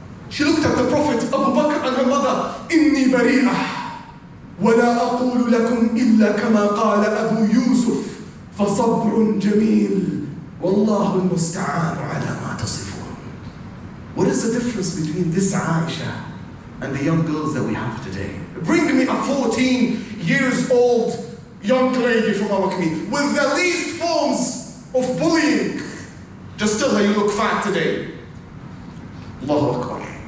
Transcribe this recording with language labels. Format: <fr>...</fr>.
<en>She looked at the Prophet, Abu Bakr and her mother.</en> <ar>إني بريئة ولا أقول لكم إلا كما قال أبو يوسف فصبر جميل والله المستعان على ما تصفون.</ar> <en>What is the difference between this Aisha and the young girls that we have today? Bring me a 14 years old young lady from our community with the least forms of bullying. Just tell her you look fat today. Allahu Akbar.</en>